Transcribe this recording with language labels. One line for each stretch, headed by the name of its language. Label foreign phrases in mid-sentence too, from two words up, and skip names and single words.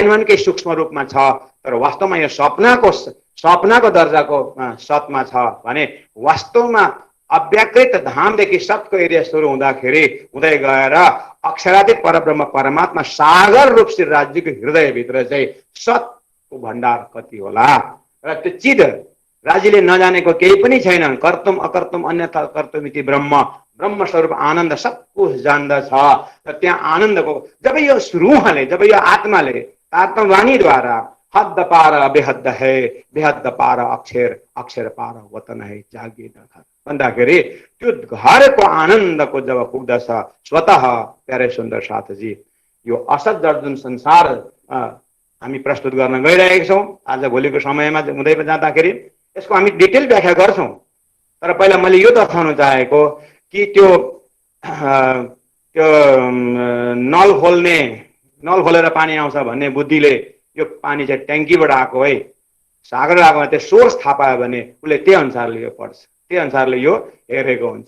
Nepali: पनि केही सूक्ष्म रूपमा छ, तर वास्तवमा यो सपनाको दर्जाको सतमा छ भने वास्तवमा अव्याकृत धामदेखि सतको एरिया सुरु हुँदाखेरि हुँदै गएर अक्षरातीत परब्रह्म परमात्मा सागर रूप श्री राज्यको हृदयभित्र चाहिँ सतको भण्डार कति होला र त्यो चिद राज्यले नजानेको केही पनि छैन।
Sanskrit: कर्तुम अकर्तुम अन्यथा कर्तुमिति ब्रह्म,
Nepali: ब्रह्म स्वरूप आनन्द सब कुछ जान्दछ। र त्यहाँ आनन्दको जब यो रूहले, जब यो आत्माले तात्मवाणीद्वारा
Hindi: हद पार बेहद है, बेहद पार अक्षर, अक्षर पार वतन है जागी
Nepali: भन्दाखेरि त्यो घरको आनन्दको जब पुग्दछ स्वतः प्यारे सुन्दर साथजी यो असत जड जुन संसार हामी प्रस्तुत गर्न गइरहेका छौँ आज भोलिको समयमा हुँदै जाँदाखेरि यसको हामी डिटेल व्याख्या गर्छौँ। तर पहिला मैले यो दर्शाउन चाहेको कि त्यो नल खोलेर पानी आउँछ भन्ने बुद्धिले यो पानी चाहिँ ट्याङ्कीबाट आएको है, सागर आएको त्यो सोर्स थाहा पायो भने उसले त्यही अनुसारले यो पढ्छ, त्यही अनुसारले यो हेरेको हुन्छ।